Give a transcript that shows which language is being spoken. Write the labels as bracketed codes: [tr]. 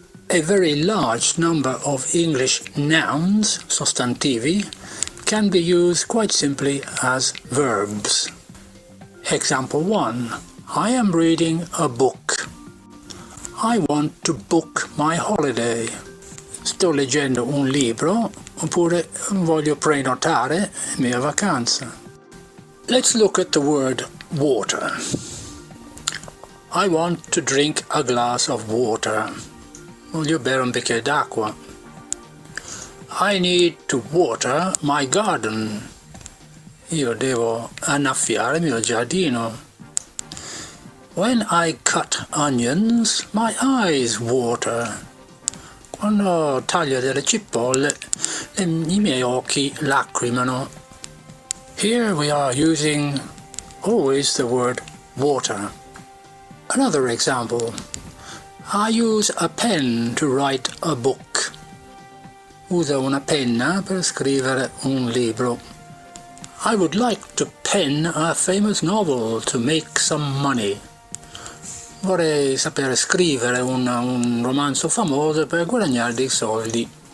[en] A very large number of English nouns, sostantivi, can be used quite simply as verbs. Example 1. I am reading a book. I want to book my holiday. [it] Sto leggendo un libro, oppure voglio prenotare mia vacanza. [en] Let's look at the word water. I want to drink a glass of water. [it] Voglio bere un bicchiere d'acqua. [en] I need to water my garden. [it] Io devo annaffiare il mio giardino. [en] When I cut onions, my eyes water. [it] Quando taglio delle cipolle, i miei occhi lacrimano. [en] Here we are using always the word water. Another example. I use a pen to write a book. [it] Uso una penna per scrivere un libro. [en] I would like to pen a famous novel to make some money. [it] Vorrei sapere scrivere un romanzo famoso per guadagnare dei soldi.